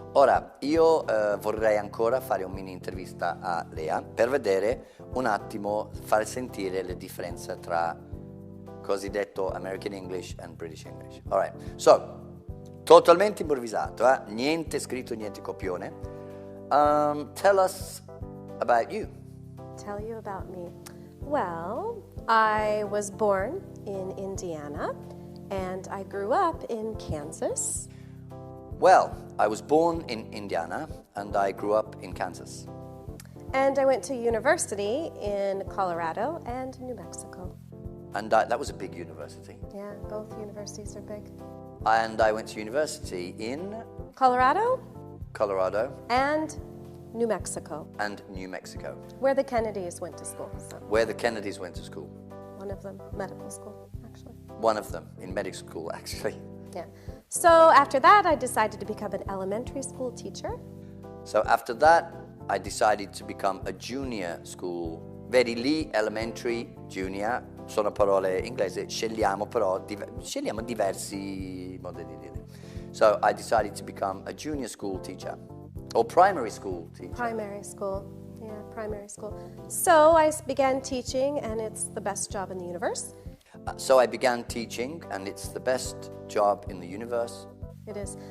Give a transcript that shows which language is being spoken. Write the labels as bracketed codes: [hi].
[it] Ora, io vorrei ancora fare un mini intervista a Lea per vedere un attimo, far sentire le differenze tra cosiddetto American English and British English. [en] All right, so, [it] totalmente improvvisato, niente scritto, niente copione. [en] Tell us about you. Tell you about me. Well, I was born in Indiana and I grew up in Kansas. Well, I was born in Indiana and I grew up in Kansas. And I went to university in Colorado and New Mexico. And that was a big university. Yeah, both universities are big. And I went to university in Colorado and New Mexico. And New Mexico. Where the Kennedys went to school. So. Where the Kennedys went to school. One of them, medical school, actually. One of them, in medical school, actually. Yeah. So after that, I decided to become an elementary school teacher. So after that, I decided to become a junior school. [it] Vedi lì, elementary, junior, sono parole inglesi, scegliamo diversi modi di dire. [en] So I decided to become a junior school teacher, or primary school teacher. Primary school, yeah, primary school. So I began teaching, and it's the best job in the universe. So I began teaching, and it's the best job in the universe. It is.